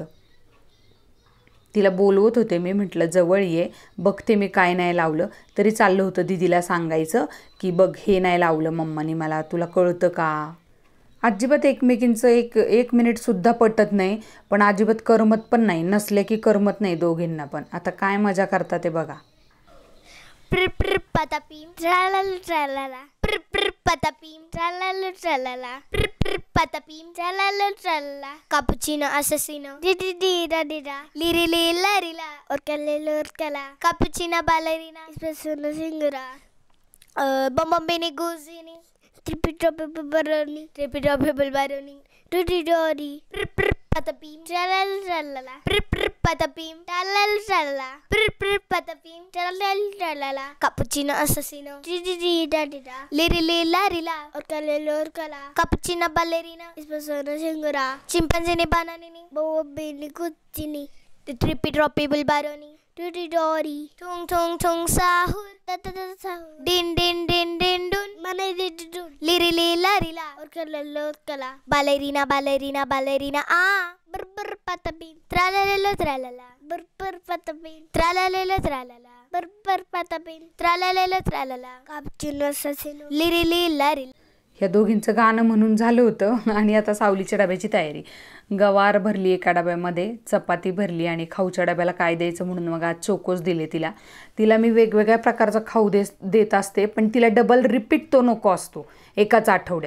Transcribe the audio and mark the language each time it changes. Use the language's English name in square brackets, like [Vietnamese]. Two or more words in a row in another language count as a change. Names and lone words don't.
[Marathi] तिला बोलवत होते मी, म्हटलं जवळ ये, बघते मी काय नाही लावलं. तरी चाललं होतं दीदीला सांगायचं की बघ हे नाही लावलं मम्मानी मला, तुला कळतं का. अजिबात एकमेकींचं एक मिनिटसुद्धा पटत नाही, पण अजिबात करमत पण नाही. नसले की करमत नाही दोघींना पण. आता काय मजा करतात ते बघा. [Italian] Patapim, tralala tralala. Patapim, tralala tralala. Patapim, tralala tralala. Cappuccino assassino. Di da. Liri lila rila. Orcala. Cappuccino ballerina. Espresso singura. Bombini guzini. Trippy baroni. Dori. Patapim, tralala. Patapim, tralala. Patapim, tralala. Cappuccino assassino. Da. Liri lila rila. Orcala. Cappuccino ballerina. Espresso singura. Chimpanzini bananini. Bombini guzini. The trippy baroni. Dori. Tung sahur. Sahur. Din dun. Mana dun. Liri lila rila. Orcala. Ballerina. Ah. Burr patapim. Tralala. Burr patapim. Tralala. Burr patapim. Tralala. Cappuccino assassino. Liri lila rila. [Marathi] ह्या दोघींचं गाणं म्हणून झालं होतं. आणि आता सावलीच्या डब्याची तयारी. गवार भरली एका डब्यामध्ये, चपाती भरली, आणि खाऊच्या डब्याला काय द्यायचं म्हणून मग आज चोकोस दिले तिला मी वेगवेगळ्या प्रकारचा खाऊ देत असते, पण तिला [English] double repeat [Marathi] तो नको असतो एकाच आठवड्यात.